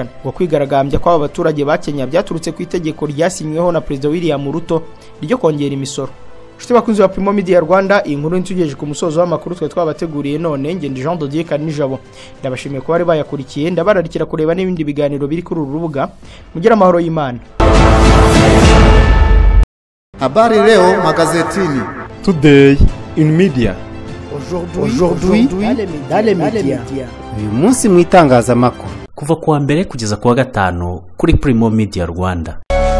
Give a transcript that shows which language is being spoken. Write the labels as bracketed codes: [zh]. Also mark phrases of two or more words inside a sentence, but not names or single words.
[rw] Ngo kwigaragambya kw'aba baturage ba Kenya byaturutse ku itegeko ryasinyweho na Perezida William Ruto ryo kongera imisoro. Shite bakunzi wa Primo Media Rwanda, inkuru ntugejeje ku musozo w'amakuru twe twabateguriye none ngende Jean Dodier Kanijabo. Ndabashimiye ko bari bayakurikiye, ndabararikira kureba n'ibindi biganiro biri kuri uru rubuga. Mugira amahoro y'Imana. [sw] Habari leo magazetini. [en] Today in media. [fr] Aujourd'hui dans les médias. [rw] Uyu munsi mu itangazamakuru. Kuva kuwa mbere kugeza kuwa gatanu kuri Primo Media Rwanda.